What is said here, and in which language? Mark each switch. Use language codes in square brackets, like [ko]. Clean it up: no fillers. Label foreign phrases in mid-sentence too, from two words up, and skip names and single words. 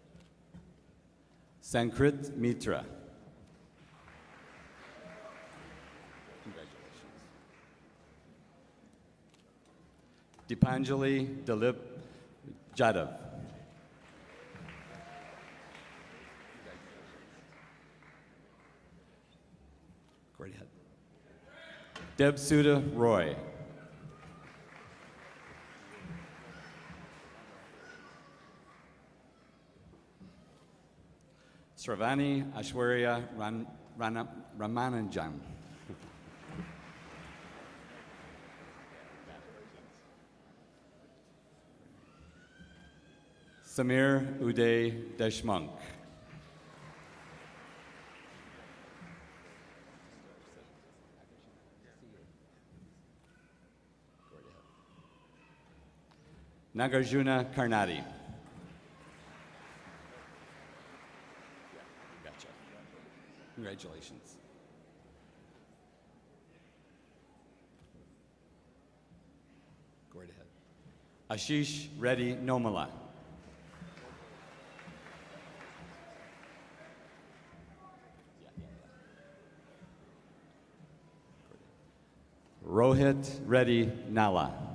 [en] Sankrit Mitra. Dipanjali Dilip Jadav. Go right ahead. Debsuda Roy. Sravani Ashwarya Ramananjan. Samir Uday Deshmukh. Nagarjuna Karnati. Gotcha. Congratulations. Go right ahead. Ashish Reddy Nomala. Rohit Reddy Nala.